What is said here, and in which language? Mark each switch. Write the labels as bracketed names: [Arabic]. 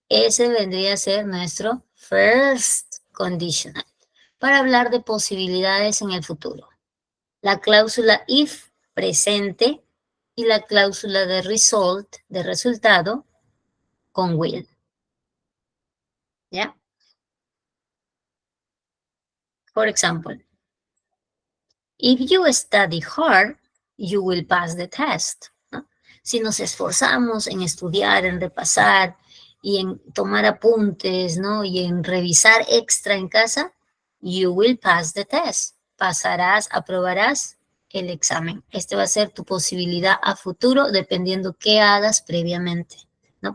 [Spanish] Ese vendría a ser nuestro first conditional. Para hablar de posibilidades en el futuro. La cláusula if, presente, y la cláusula de result, de resultado, con will. ¿Ya? [English] For example, if you study hard, you will pass the test. [Spanish] ¿No? Si nos esforzamos en estudiar, en repasar y en tomar apuntes, ¿no? Y en revisar extra en casa, [English] you will pass the test. [Spanish] Pasarás, aprobarás el examen. Este va a ser tu posibilidad a futuro dependiendo qué hagas previamente, ¿no?